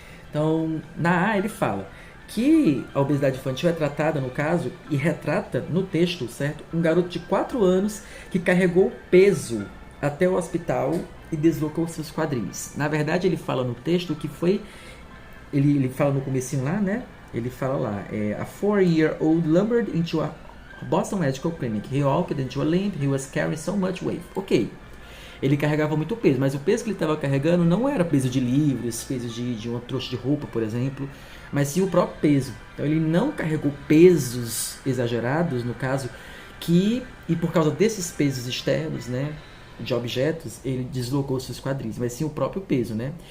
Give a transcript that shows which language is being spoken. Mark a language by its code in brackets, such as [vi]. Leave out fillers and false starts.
[pt] Então, na A ele fala que a obesidade infantil é tratada, no caso, e retrata no texto, certo? Um garoto de 4 anos que carregou peso até o hospital e deslocou seus quadris. Na verdade, ele fala no texto que foi... Ele fala no comecinho lá, né? Ele fala lá, [en] a 4-year-old lumbered into a Boston Medical Clinic. He walked into a limp, he was carrying so much weight. [pt] Ok, ele carregava muito peso, mas o peso que ele estava carregando não era peso de livros, peso de uma trouxa de roupa, por exemplo, mas sim o próprio peso. Então ele não carregou pesos exagerados, no caso, e por causa desses pesos externos, né, de objetos, ele deslocou seus quadris, mas sim o próprio peso, né?